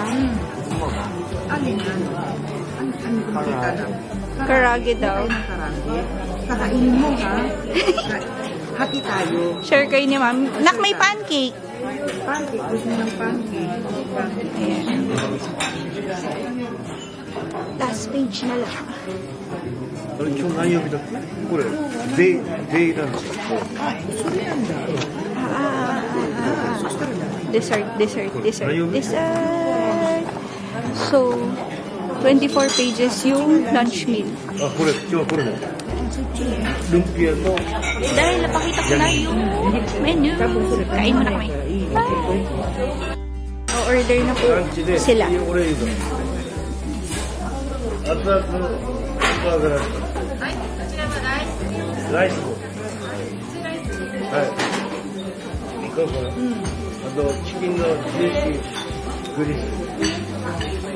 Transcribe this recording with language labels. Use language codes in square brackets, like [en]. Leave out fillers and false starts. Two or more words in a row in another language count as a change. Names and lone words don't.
[tl] Alin yan? Ang kumikita lang. Karage daw. Karage. Kakainin mo ha. Hati tayo. Share kayo ni Ma'am. Nak, may pancake. Pancake. Gusto mo ng pancake. Ayan. [en] Last page [tl] na lang. [ja] あれ今日何曜日だっけ？これデイランチ。 Dessert. [tl] So, 24 pages yung [en] lunch meal. [ja] あ、これ今日はこれだ。ルンピアと [tl] Dahil napakita ko na yung menu. Kain muna kami. O-order na po [ja] ランチで [tl] sila. [ja] これいいぞ。熱々のスーパーガラス。はい、こちらはライス。はい。いかがかな。あとチキンのジューシーグリス。